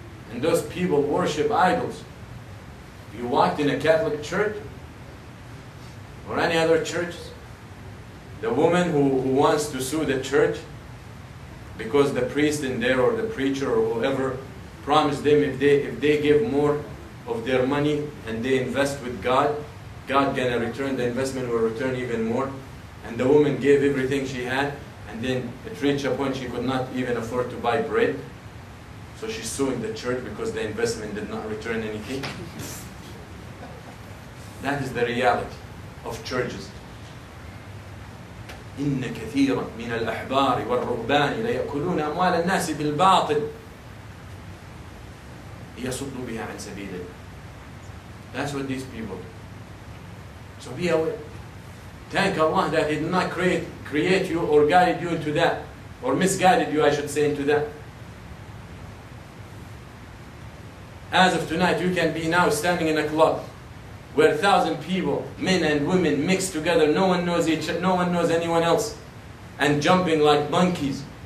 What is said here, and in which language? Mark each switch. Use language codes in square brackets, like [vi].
[en] And those people worship idols. You walked in a Catholic church or any other churches, the woman who wants to sue the church because the priest in there or the preacher or whoever promised them if they give more of their money and they invest with God, God gonna return, the investment will return even more. And the woman gave everything she had, and then it reached a point she could not even afford to buy bread. So she's suing the church because the investment did not return anything. That is the reality of churches. [ar] إن كثيرا من الأحبار والرهبان ليأكلون أموال الناس بالباطل ليصدوا بها عن سبيل الله. [en] That's what these people do. So be aware. Thank Allah that He did not create you or guide you into that, or misguided you, I should say, into that. As of tonight, you can be now standing in a club where 1,000 people, men and women, mixed together. No one knows anyone else, and jumping like monkeys.